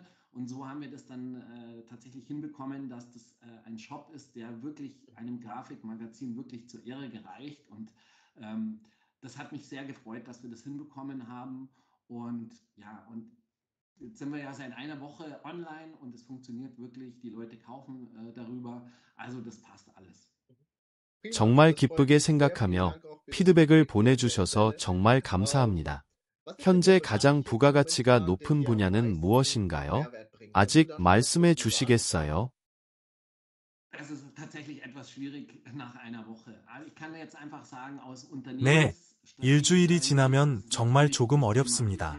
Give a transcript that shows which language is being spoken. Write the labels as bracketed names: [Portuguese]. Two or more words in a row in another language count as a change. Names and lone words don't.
[German] Und so haben wir das dann tatsächlich hinbekommen, dass das ein Shop ist, der wirklich einem Grafikmagazin wirklich zur Ehre gereicht. Und das hat mich sehr gefreut, dass wir das hinbekommen haben. Und ja, und jetzt sind wir ja seit einer Woche online und es funktioniert wirklich. Die Leute kaufen darüber. Also das passt alles. [Korean] 정말 기쁘게 생각하며 피드백을 보내주셔서 정말 감사합니다. 현재 가장 부가가치가 높은 분야는 무엇인가요? 아직 말씀해 주시겠어요? 네, 일주일이 지나면 정말 조금 어렵습니다.